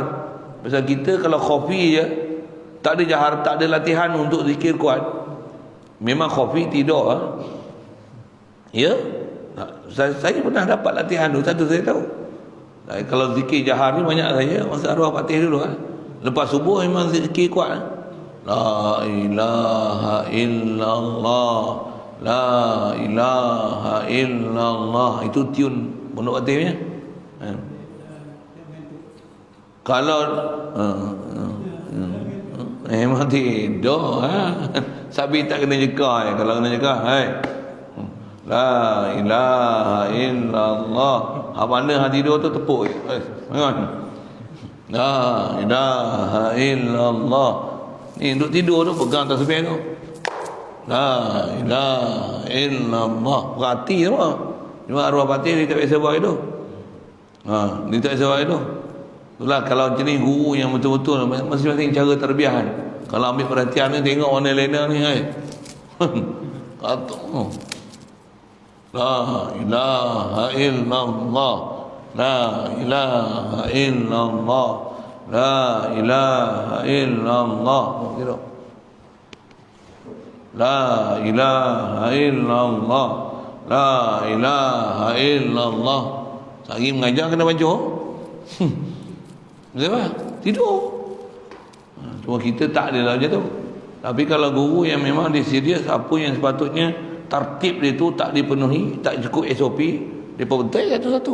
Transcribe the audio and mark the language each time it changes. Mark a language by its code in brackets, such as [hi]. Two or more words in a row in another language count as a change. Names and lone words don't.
[ms] Pasal kita kalau khafi je tak ada jahar, tak ada latihan untuk zikir kuat. Memang khafi tidur ya. Saya pernah dapat latihan tu, satu saya tahu. Kalau zikir jahar ni banyak saya masa arwah Fatih dulu lepas subuh memang zikir kuat. [ar] لا إله إلا الله، لا إله إلا الله. [ms] Itu tune Pondok Fatihnya. Kalau memang tidur Sabi tak kena jeka. Kalau kena jeka, [ar] لا إله إلا الله. [ms] Mana hati tidur tu tepuk. [ar] لا إله إلا الله. [ms] Ni duduk tidur tu pegang tasbih tu. [ar] لا إله إلا الله. [ms] Perhati tu. Cuma arwah Fatih dia tak biasa buat itu. Dia tak biasa buat itu. Itulah kalau macam ni guru yang betul-betul masing-masing cara terbiahan. Kalau ambil perhatian ni tengok orang lain ni kata [ar] لا إله إلا الله، لا إله إلا الله، لا إله إلا الله. لا إله إلا الله، لا إله إلا الله. [ms] Sehari mengajar kena baca. Kenapa? Tidur. Cuma kita tak ada lah macam tu. Tapi kalau guru yang memang dia serius apa yang sepatutnya tartib dia tu tak dipenuhi, tak cukup SOP, dia betul satu-satu.